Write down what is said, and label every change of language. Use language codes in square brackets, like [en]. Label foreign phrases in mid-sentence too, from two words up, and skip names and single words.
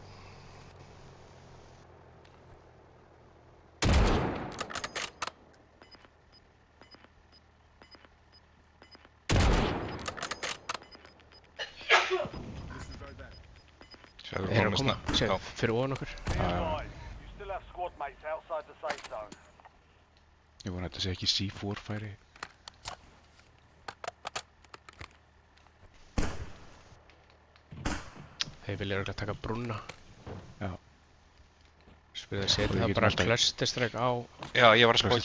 [is] Þeir Þeir eru að koma, Já, sér, fyrir ofan okkur. [en] Be advised, you still have squad mates outside the safe zone. [is] Ég vona að þetta sé ekki C4 færi. Þeir vilja örugglega taka brúnna. Já. Spyrðu að Og setja við það getum bara alltaf- clusterstrengg á. já, ég var að spá að